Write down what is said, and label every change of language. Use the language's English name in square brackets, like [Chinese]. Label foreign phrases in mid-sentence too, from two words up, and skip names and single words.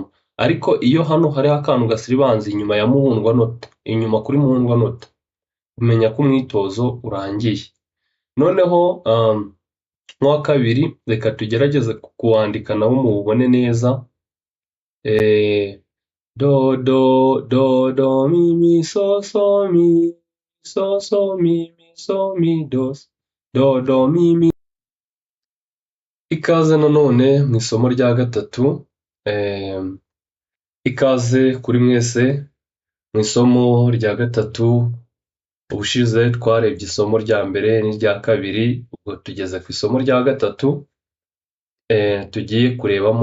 [Kinyarwanda] Ariko iyo hano hariho akantu gasiribanze inyuma ya muhundwanota, inyuma kuri muhundwanota, umenya ko umwitozo urangiye. Noneho nk'uwa kabiri, reka tugerageze kuwandika nawo muwubone neza. Do do do do mi mi so so mi so so mi mi so mi do do do mi mi. Ikaze nanone mu isomo rya gatatu. Ikaze kuri mwese mu isomo rya gatatu. Ubushize twarebye isomo rya mbere n'irya kabiri, ubwo tugeze ku isomo rya gatatu tugiye kurebamo.